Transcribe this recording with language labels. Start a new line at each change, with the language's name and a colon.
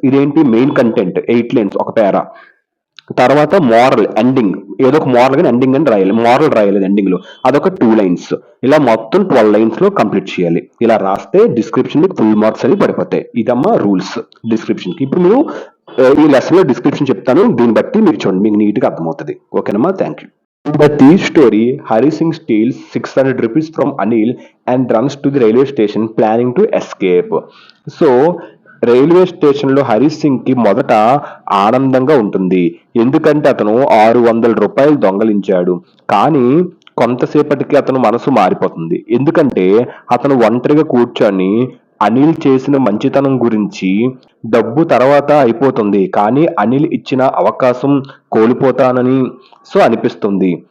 Telugu: ఇదేంటి main content 8 lines ఒక పేరా. తర్వాత మోరల్ ఎండింగ్, ఏదో ఒక మోరల్ కానీ ఎండింగ్ అని రాయాలి. మోరల్ రాయాలి ఎండింగ్ లో, అదొక 2 లైన్స్. ఇలా మొత్తం 12 లైన్స్ లో కంప్లీట్ చేయాలి. ఇలా రాస్తే డిస్క్రిప్షన్ ఫుల్ మార్క్స్ అని పడిపోతాయి. ఇదమ్మా రూల్స్ డిస్క్రిప్షన్ కి. ఇప్పుడు మీరు ఈ లెసన్ లో డిస్క్రిప్షన్ చెప్తాను, దీన్ని బట్టి మీరు చూడండి, మీకు నీట్ గా అర్థమవుతుంది. ఓకేనమ్మా? Thank you.
English: The thief story, Hari Singh steals 600 rupees from Anil and runs to the railway station planning to escape.
Telugu: So railway station లో హరి సింగ్ కి మొదట ఆనందంగా ఉంటుంది. ఎందుకంటే అతను 600 రూపాయలు దొంగలించాడు. కానీ కొంతసేపటికి అతను మనసు మారిపోతుంది. ఎందుకంటే అతను ఒంటరిగా కూర్చొని అనిల్ చేసిన మంచితనం గురించి, డబ్బు తర్వాత అయిపోతుంది కానీ అనిల్ ఇచ్చిన అవకాశం కోల్పోతానని సో అనిపిస్తుంది.